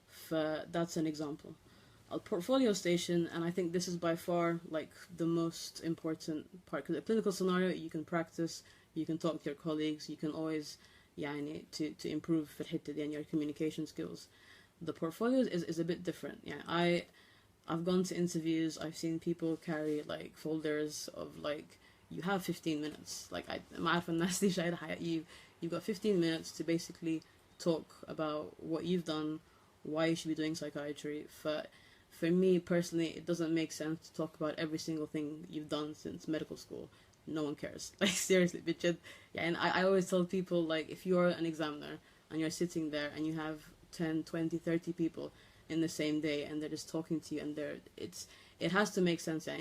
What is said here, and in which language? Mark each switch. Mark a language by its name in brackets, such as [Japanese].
[English] That's an example. A portfolio station, and I think this is by far like the most important part, because the clinical scenario, you can practice, you can talk to your colleagues, you can always يعني to improve [Arabic] في الحتة دي, [English] and your communication skills. The portfolios is a bit different. Yeah, I've gone to interviews. I've seen people carry like folders of like, you have 15 minutes. [Arabic] Like, ما عارفة الناس دي شايلة حياة. [English] You've got 15 minutes to basically talk about what you've done, why you should be doing psychiatry. For me personally, it doesn't make sense to talk about every single thing you've done since medical school. No one cares. Like, seriously, bitch. Yeah, and I always tell people, like, if you're an examiner and you're sitting there and you have 10, 20, 30 people in the same day and they're just talking to you, and it has to make sense.